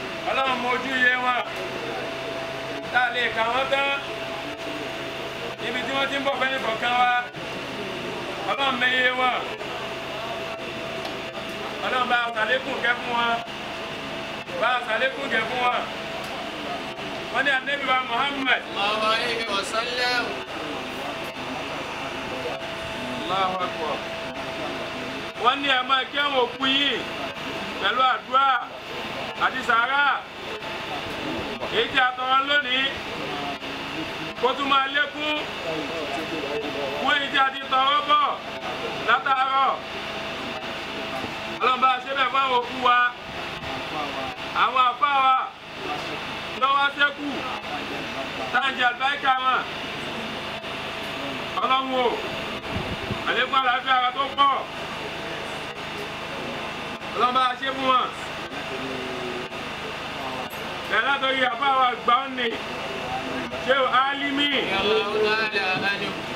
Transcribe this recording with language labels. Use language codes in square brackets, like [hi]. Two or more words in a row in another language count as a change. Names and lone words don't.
[yo] Ọlọ́run mọ ojú iye wọn. Tá a lè kà wọ́n tán. Ibi tí wọ́n ti ń bọ̀ fẹ́ ní kọ̀ọ̀kan wa. Ọlọ́run mọ iye wọn. Ọlọ́run bá a ṣàlékún kẹ́ fún wọn. Bá a ṣàlékún kẹ́ fún wọn. Wọ́n ní Ànábì wa Muhammad. [ar] صلى الله عليه وسلم. الله أكبر. [yo] Wọ́n ní ẹ máa kí àwọn òkú yìí pẹ̀lú àdúrà àti sàárà. Èyí tí a tọrọ lónìí, kó tún máa lékún. Fún èyí tí a ti tọrọ bọ̀ látàárọ̀. Ọlọ́run bá a ṣe bẹ́ẹ̀ fún àwọn òkú wa. Àwọn àfáà wa lọ́wọ́ sẹ́kù. Tá à ń jẹ àlùbáríkà wọn. Ọlọ́run o, àlékún àlàáfíà ara tó pọ̀. Ọlọ́run bá a ṣe fún wọn. Bẹ̀rẹ̀ látọ̀rí àfáà wa àgbà ó ní. Ṣé o Álímì? [ar] رضي الله تعالى عنه.